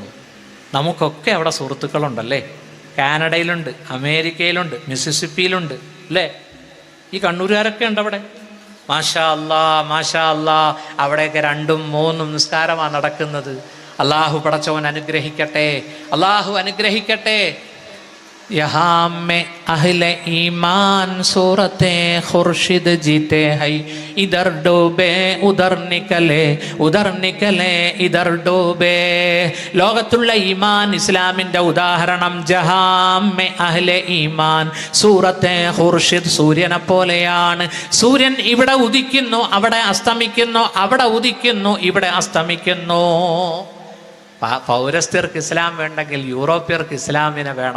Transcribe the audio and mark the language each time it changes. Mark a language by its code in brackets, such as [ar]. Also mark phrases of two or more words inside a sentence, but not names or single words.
[ml] നമുക്കൊക്കെ അവിടെ സുഹൃത്തുക്കളുണ്ടല്ലേ? കാനഡയിലുണ്ട്, അമേരിക്കയിലുണ്ട്, മിസിസിപ്പിയിലുണ്ട് അല്ലേ? ഈ കണ്ണൂരുകാരൊക്കെ ഉണ്ട് അവിടെ. [ar] ما شاء الله، ما شاء الله. [ml] അവിടെയൊക്കെ 2ഉം 3ഉം നിസ്കാരമാണ് നടക്കുന്നത്. അള്ളാഹു പടച്ചവൻ അനുഗ്രഹിക്കട്ടെ, അള്ളാഹു അനുഗ്രഹിക്കട്ടെ. [ur] یہاں میں اہل ایمان صورت خورشید جیتے ہیں، ادھر ڈوبے ادھر نکلے ادھر ڈوبے. [ml] ലോകത്തുള്ള ഈമാൻ ഇസ്ലാമിന്റെ ഉദാഹരണം [ur] جہاں میں اہل ایمان صورت خورشید [ml] സൂര്യനെ പോലെയാണ്. സൂര്യൻ ഇവിടെ ഉദിക്കുന്നു അവിടെ അസ്തമിക്കുന്നു, അവിടെ ഉദിക്കുന്നു ഇവിടെ അസ്തമിക്കുന്നു. പൗരസ്ത്യർക്ക് ഇസ്ലാം വേണ്ടെങ്കിൽ യൂറോപ്യർക്ക് ഇസ്ലാമിനെ വേണം.